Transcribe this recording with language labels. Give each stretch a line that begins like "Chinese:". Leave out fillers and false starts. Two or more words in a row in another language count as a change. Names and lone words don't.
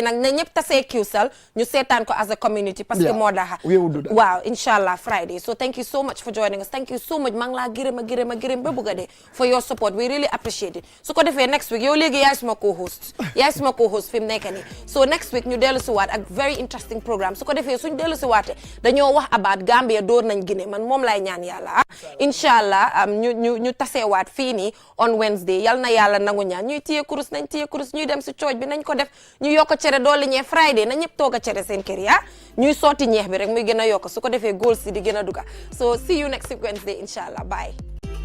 Wolof: Friday nag ne ñëpp tasee Kiwsal ñu seetaan ko
English: as a community
Wolof: parce que moo daxa weewudu waaw inshallah Friday.
English: So thank you so much for joining us. Thank you so much.
Wolof: Mang la gërëm ba bëgga de
English: for your support. We really appreciate it.
Wolof: Su ko defee
English: next week
Wolof: yow léegi yaay suma co-host. Yaay suma co-host fi mu nekk nii.
English: So next week
Wolof: ñu dellu si waat ak
English: very interesting programme.
Wolof: Su ko defee suñ dellu si waate dañoo wax about Gambia door nañ Guinée man moom lay ñaan yàlla inshallah ñu tasewaat fii nii
English: on Wednesday
Wolof: yal na yàlla nangu ñaan ñuy téye kurus nañ téye kurus ñuy dem si cooj bi nañ ko def ñu yokk cere doole ñee Friday na ñëpp toog a cere seen kër ya ñuy sotti ñeex bi rek muy gën a yokk su ko defee goal si di gën a duga
English: so see you next week Wednesday inshallah bye